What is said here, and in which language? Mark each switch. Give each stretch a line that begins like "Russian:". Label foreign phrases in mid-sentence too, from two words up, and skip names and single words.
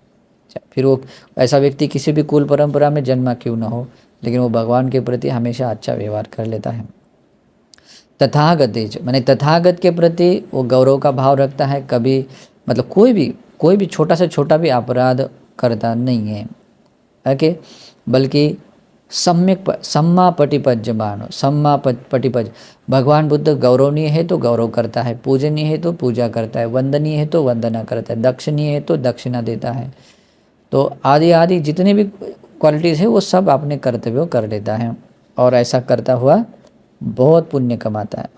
Hindi: फिर वो ऐसा व्यक्ति किसी भी कुल परंपरा में जन्मा क्यों ना हो, लेकिन वो भगवान के प्रति हमेशा अच्छा व्यवहार कर लेता है। तथागतेच माने तथागत के प्रति वो गौरव का भाव रखता है, कभी मतलब कोई भी छोटा से छोटा भी अपराध करता नहीं है, ओके, बल्कि सम्यक
Pali: सम्मा पटिपज्यमानो, सम्मा पटिपज,
Hindi: भगवान बुद्ध गौरवनीय है तो गौरव करता है, पूजनीय है तो पूजा करता है, वंदनीय है तो वंदना करता है, दक्षिणीय है तो दक्षिणा देता है। तो आदि आदि जितने भी क्वालिटीज़ है वो सब अपने कर्तव्यों कर लेता है, और ऐसा करता हुआ बहुत पुण्य कमाता है।